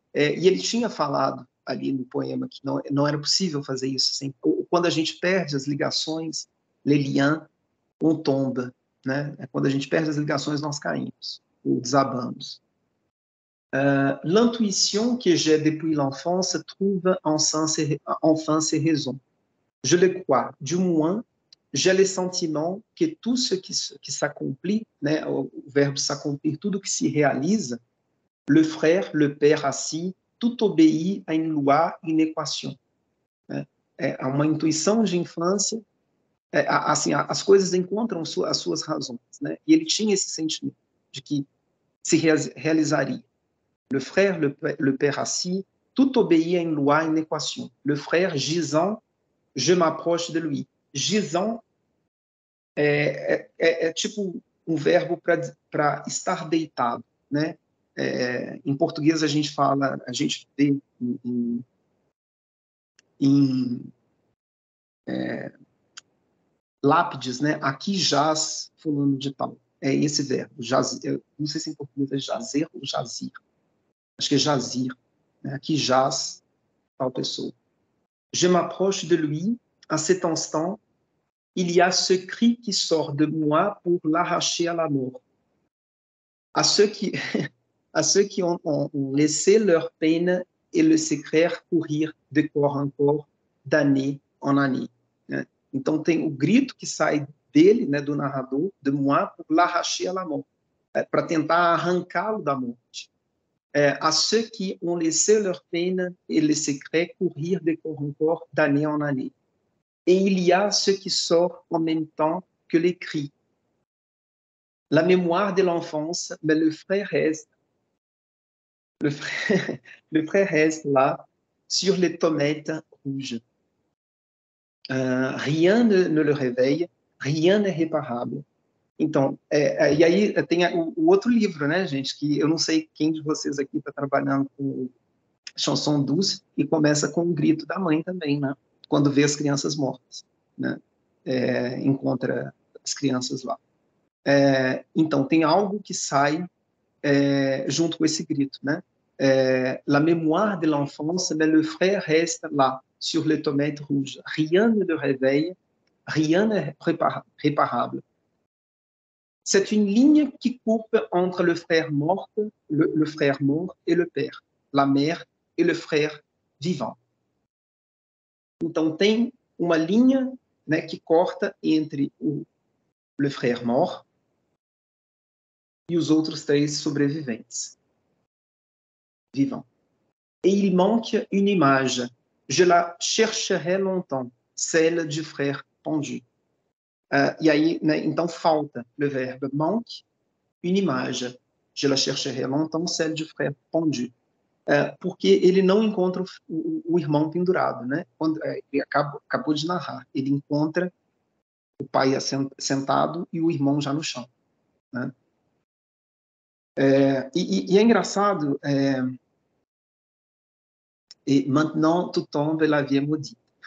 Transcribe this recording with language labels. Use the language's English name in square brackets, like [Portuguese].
[Portuguese] E ele tinha falado ali no poema que não era possível fazer isso. Assim. Quando a gente perde as ligações, [French] les liens, on tombe. [Portuguese] Né? Quando a gente perde as ligações, nós caímos, ou desabamos. [French] L'intuition que j'ai depuis l'enfance trouve enfin ses raisons. Je le crois, du moins, j'ai le sentiment que tout ce qui s'accomplit, né, [Portuguese] o verbo s'accomplir, tudo que se realiza, [French] le frère, le père assis, tout obéit à une loi, une équation. [Portuguese] Né? É uma intuição de infância, assim, as coisas encontram as suas razões. Né? E ele tinha esse sentimento de que se realizaria. [French] Le frère, le père assis, tout obéit à une loi, une équation. Le frère gisant, je m'approche de lui. [Portuguese] Gisant é tipo um verbo para estar deitado, né? Em português a gente vê em lápides, né? Aqui jaz fulano de tal. É esse verbo, jazir. Não sei se em português é jazer ou jazir. Acho que é jazir. Né? Aqui jaz tal pessoa. [French] Je m'approche de lui, à cet instant, il y a ce cri qui sort de moi pour l'arracher à la mort. À ceux qui ont laissé leur peine et le secret courir de corps en corps, d'année en année. Né? [Portuguese] Então, tem o grito que sai dele, né, do narrador, [French] de moi, pour l'arracher à la mort, [Portuguese] para tentar arrancá-lo da morte. [French] À ceux qui ont laissé leur peine et le secret courir de corps en corps, d'année en année. Et il y a ce qui sort en même temps que les cris. La mémoire de l'enfance, mais le frère reste. Le frère reste là, sur les tomates rouges. Rien ne le réveille, rien n'est réparable. [Portuguese] Então, e aí tem o outro livro, né, gente, que eu não sei quem de vocês aqui está trabalhando com Chanson douce, e começa com o grito da mãe também, né, quando vê as crianças mortas, né, encontra as crianças lá. Então, tem algo que sai junto com esse grito, né? [French] La mémoire de l'enfance, mais le frère reste là, sur les tomates rouges. Rien ne le réveille, rien n'est réparable. C'est une ligne qui coupe entre le frère mort et le père, la mère et le frère vivant. [Portuguese] Então, tem uma linha, né, que corta entre [French] le frère mort [Portuguese] e os outros 3 sobreviventes. [French] Vivant. Et il manque une image. Je la chercherai longtemps, celle du frère pendu. [Portuguese] E aí, né, então falta [French] le verbe manque, une image. Je la chercherai longtemps, celle du frère pendu. [Portuguese] Porque ele não encontra o irmão pendurado, né? Quando ele acabou de narrar, ele encontra o pai sentado e o irmão já no chão, né? E é engraçado, [French] et maintenant tout tombe, la vie est maudite.